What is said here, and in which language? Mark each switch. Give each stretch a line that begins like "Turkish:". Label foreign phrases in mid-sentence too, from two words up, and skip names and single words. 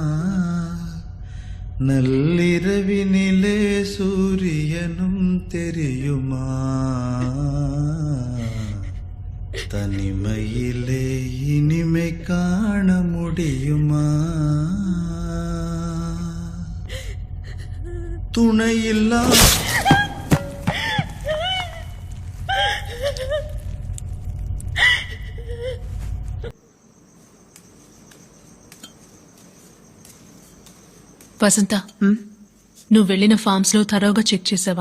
Tamil: நள்ளிரவினிலே சூரியனும் தெரியுமா? தனிமையிலே இனிமை காண முடியுமா? துணையில்லா
Telugu: వసంత నువ్వు వెళ్ళిన ఫార్మ్స్ లో
English: thoroughly check
Telugu: చేసావా?